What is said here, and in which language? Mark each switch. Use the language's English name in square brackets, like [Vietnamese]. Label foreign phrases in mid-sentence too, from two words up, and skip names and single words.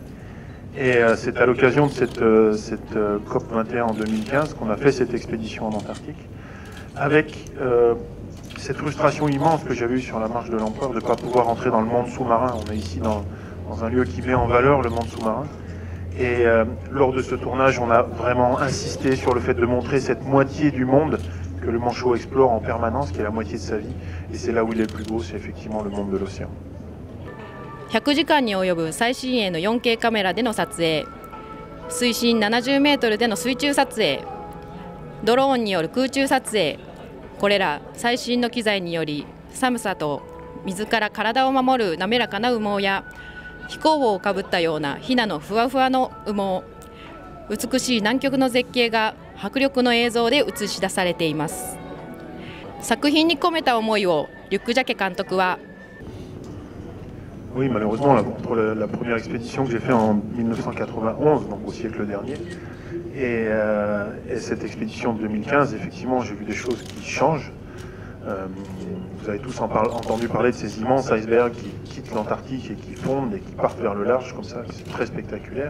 [French] Et c'est à l'occasion de cette COP21 en 2015 qu'on a fait cette expédition en Antarctique, avec cette frustration immense que j'avais eue sur la marche de l'empereur de ne pas pouvoir entrer dans le monde sous-marin. On est ici dans un lieu qui met en valeur le monde sous-marin. Et lors de ce tournage, on a vraiment insisté sur le fait de montrer cette moitié du monde que le manchot explore en permanence, qui est la moitié de sa vie. Et c'est là où il est le plus beau, c'est effectivement le monde de l'océan. [Japanese] 100 時間に及ぶ最新鋭の 4K カメラでの撮影、水深70メートルでの水中撮影、ドローンによる空中撮影、これら最新の機材により寒さと水から体を守る滑らかな羽毛や飛行帽をかぶったようなヒナのふわふわの羽毛、美しい南極の絶景が迫力の映像で映し出されています。作品に込めた思いをリュック・ジャケ監督は、 [French] Oui, malheureusement, entre la première expédition que j'ai faite en 1991, donc au siècle dernier, et cette expédition de 2015, effectivement, j'ai vu des choses qui changent. Vous avez tous entendu parler de ces immenses icebergs qui quittent l'Antarctique et qui fondent et qui partent vers le large, comme ça, c'est très spectaculaire.